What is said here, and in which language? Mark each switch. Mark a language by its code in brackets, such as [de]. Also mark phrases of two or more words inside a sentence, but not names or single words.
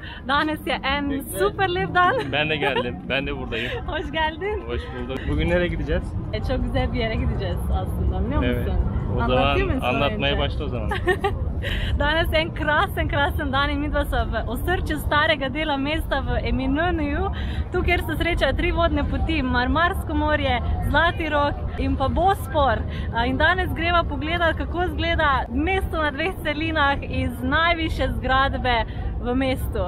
[tr] Danesya en Superlive'dan. Ben de geldim. Ben de buradayım. Hoş geldin. Hoş bulduk. Bugün nereye gideceğiz? Çok güzel bir yere gideceğiz aslında, biliyor musun? Evet. O zaman anlatmaya başla o zaman. [sl] Danes en krasen dan in midva sva v osrčju starega dela mesta v Eminönüju, tu kjer se srečajo 3 vodne poti, Marmarsko morje, Zlati rog in pa Bospor. In danes greva pogledat, kako izgleda mesto na 2 celinah iz najvišje zgradbe v mestu.